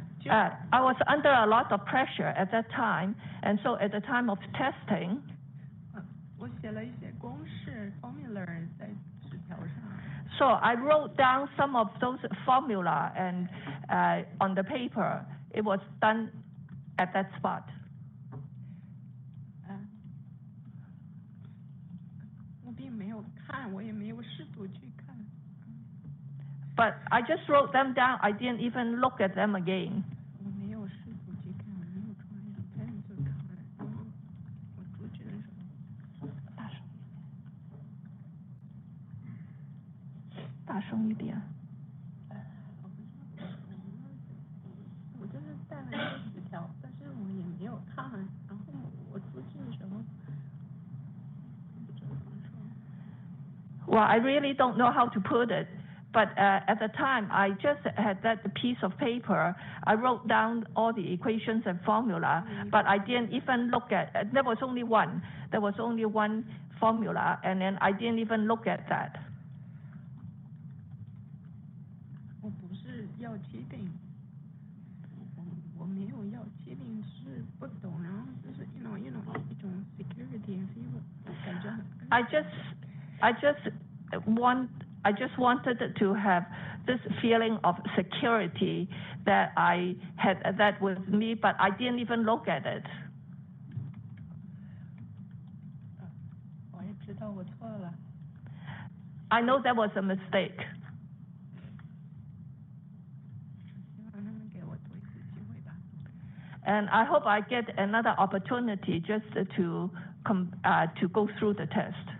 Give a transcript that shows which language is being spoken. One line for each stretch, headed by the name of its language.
English: I was under a lot of pressure at that time, and so at the time of testing.
Chinese: 我写了一些公式 formula 在纸条上。
English: So I wrote down some of those formula and on the paper. It was done at that spot.
Chinese: 我并没有看，我也没有试图去看。 But I just wrote them down. I didn't even look at them again. 我没有试图去看，我没有突然想看就看，然后我出去的时候。大声一点。我就是带了一个纸条，但是我也没有看，然后我出去的时候。
English: Well, I really don't know how to put it, but at the time, I just had that piece of paper. I wrote down all the equations and formula, but I didn't even look at. There was only one. There was only one formula, and then I didn't even look at that.
Chinese: 我不是要cheating，我没有要cheating，只是不懂，然后就是一种 security， 所以我感觉很。
English: I just wanted to have this feeling of security that I had that with me, but I didn't even look at it.
Chinese: 我也知道我错了。
English: I know that was a mistake.
Chinese: 希望他们给我多一次机会吧。
English: And I hope I get another opportunity just to go through the test.